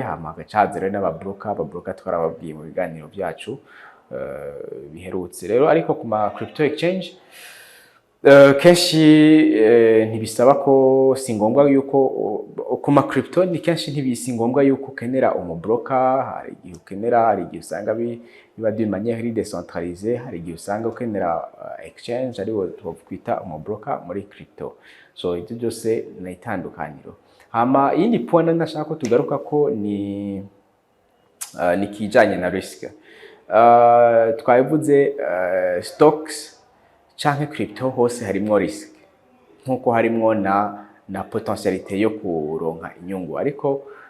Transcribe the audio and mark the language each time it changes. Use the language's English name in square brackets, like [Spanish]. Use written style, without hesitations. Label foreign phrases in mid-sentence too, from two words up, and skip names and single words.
[Rundi] Hama gacazere n'ababroker twarababwiye mu biganiro byacu biherutse. Rero ariko ku ma [English] crypto exchange [Rundi] kenshi ntibisaba ko singombwa yuko ku ma crypto ni kenshi ntibisi ngombwa yuko ukenera umubroker. Hari igihe ukenera, hari igihe usanga biba [French] d'une manière décentralisée, [Rundi] hari igihe usanga ukenera exchange ariwo twakwita umubroker muri crypto. So ibyo byose ni itandukaniro. hama iyindi point ndashaka ko tugaruka ko ni kijanye na risk. Twabivuze stocks canke crypto hose harimwo risk nkuko harimwo na potentialité yo kuronka inyungu, ariko